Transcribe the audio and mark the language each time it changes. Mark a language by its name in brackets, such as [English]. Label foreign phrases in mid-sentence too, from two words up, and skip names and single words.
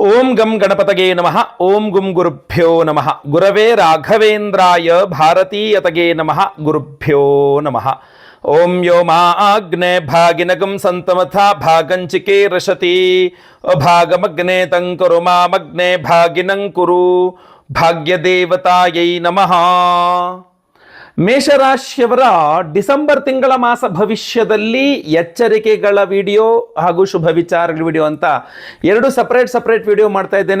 [Sanskrit] ಗಂ ಗಣಪತಗೆ ನಮಃ. ಓಂ ಗುಂ ಗುರುಭ್ಯೋ ನಮಃ. ಗುರವೇ ರಾಘವೇಂದ್ರಾಯ ಭಾರತೀಯತಗೆ ನಮಃ. ಗುರುಭ್ಯೋ ನಮಃ. ಓಂ ಯೋ ಮಾ ಅಗ್ನೆ ಭಾಗಿನಗಂ ಸಂತಮಥ ಭಾಗಂಚಿಕೆ ರಶತಿ ಅಭಾಗಮಗ್ನೆ ತಂಕರು ಮಾಮಗ್ನೆ ಭಾಗಿನಂ ಕುರು ಭಾಗ್ಯದೇವತಾಯೈ ನಮಃ. [Kannada] ಮೇಷರಾಶಿಯವರ ಡಿಸೆಂಬರ್ ತಿಂಗಳ ಮಾಸ ಭವಿಷ್ಯದಲ್ಲಿ ಎಚ್ಚರಿಕೆಗಳ ವಿಡಿಯೋ ಹಾಗೂ ಶುಭ ವಿಚಾರಗಳ ವಿಡಿಯೋ ಅಂತ ಎರಡು ಸಪರೇಟ್ ವಿಡಿಯೋ ಮಾಡ್ತಾ ಇದ್ದೇನೆ.